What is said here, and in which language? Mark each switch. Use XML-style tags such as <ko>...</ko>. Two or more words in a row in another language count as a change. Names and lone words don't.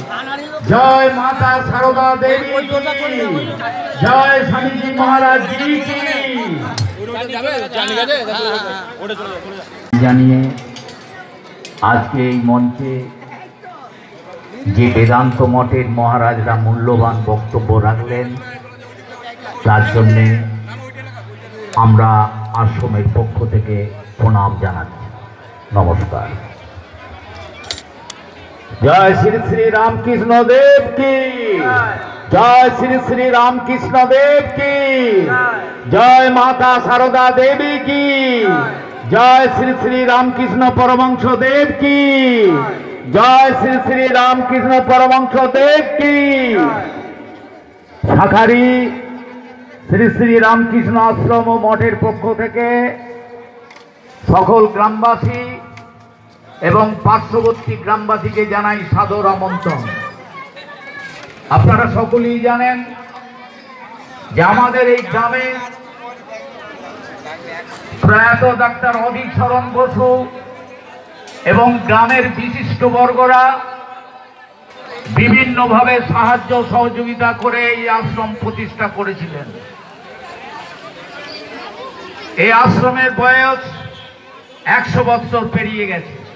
<hi>जय, माता शारदा देवी की जय, स्वामी जी महाराज जी की</hi> <bn>জানিয়ে আজকে এই মঞ্চে যে বেদান্ত মঠের মহারাজরা মূল্যবান বক্তব্য রাখলেন তার জন্য আমরা আশ্রমের পক্ষ থেকে প্রণাম জানাচ্ছি।</bn> <hi>नमस्कार। जय श्री श्री रामकृष्ण देव की जय, श्री श्री रामकृष्ण देव की जय, माता शारदा देवी की जय, श्री श्री रामकृष्ण परमहंस देव की जय, श्री श्री रामकृष्ण परमहंस देव की।</hi> <bn>শাখারী শ্রী শ্রী রামকৃষ্ণ আশ্রম মঠের পক্ষ থেকে সকল গ্রামবাসী এবং পার্শ্ববর্তী গ্রামবাসীকে জানাই সাদর আমন্ত্রণ। আপনারা সকলেই জানেন যে আমাদের এই গ্রামে প্রয়াত ডাক্তার অধীর চরণ বসু এবং গ্রামের বিশিষ্ট বর্গরা বিভিন্নভাবে সাহায্য সহযোগিতা করে এই আশ্রম প্রতিষ্ঠা করেছিলেন। এই আশ্রমের বয়স 100 বছর পেরিয়ে গেছে।</bn>